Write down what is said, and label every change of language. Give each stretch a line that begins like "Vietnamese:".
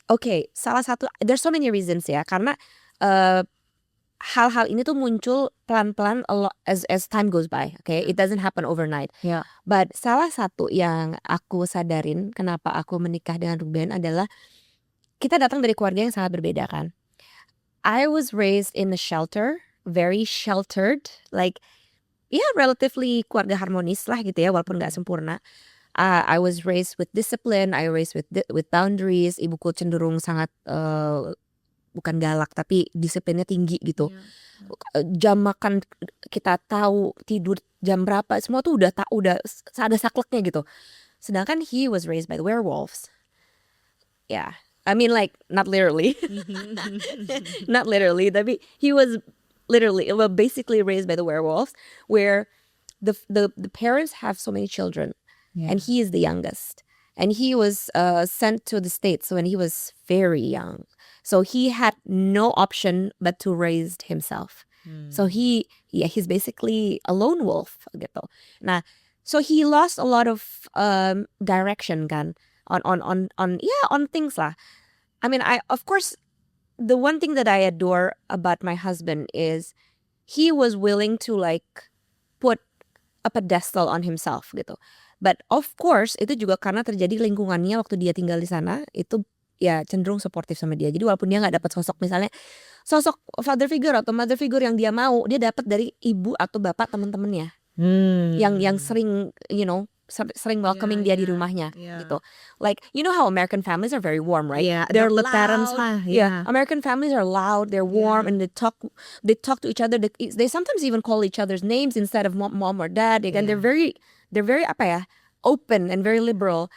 Indonesian: Okay, salah satu,
English: there's so many reasons
Indonesian: ya. Karena hal-hal ini tuh muncul pelan-pelan
English: as time goes by. Okay, it doesn't happen overnight. Yeah.
Indonesian: But salah satu yang aku sadarin kenapa aku menikah dengan Ruben adalah kita datang dari keluarga yang sangat berbeda kan.
English: I was raised in a shelter, very sheltered, like relatively
Indonesian: keluarga harmonis lah gitu ya, walaupun nggak sempurna.
English: I was raised with discipline, I raised with boundaries.
Indonesian: Ibuku cenderung sangat bukan galak tapi disiplinnya tinggi gitu. Jam makan kita tahu, tidur jam berapa, semua tuh udah ada sakleknya gitu.
English: Sedangkan he was raised by the werewolves. Yeah, I mean like not literally, not literally, tapi he was literally, basically raised by the werewolves, where the parents have so many children, and he is the youngest, and he was sent to the States when he was very young. So he had no option but to raise himself. So he's basically a lone wolf gitu. Nah, so he lost a lot of direction kan on things lah. I mean, of course the one thing that I adore about my husband is he was willing to like put a pedestal on himself gitu. But of course
Indonesian: itu juga karena terjadi lingkungannya waktu dia tinggal di sana itu ya cenderung suportif sama dia. Jadi walaupun dia nggak dapat sosok misalnya sosok father figure atau mother figure yang dia mau, dia dapat dari ibu atau bapak teman-temannya yang sering sering welcoming dia di rumahnya gitu.
English: Like how American families are very warm, right? Yeah, They're the loud. parents lah. Yeah, American families are loud. They're warm and they talk to each other. They sometimes even call each other's names instead of mom or dad. And they're very open and very liberal.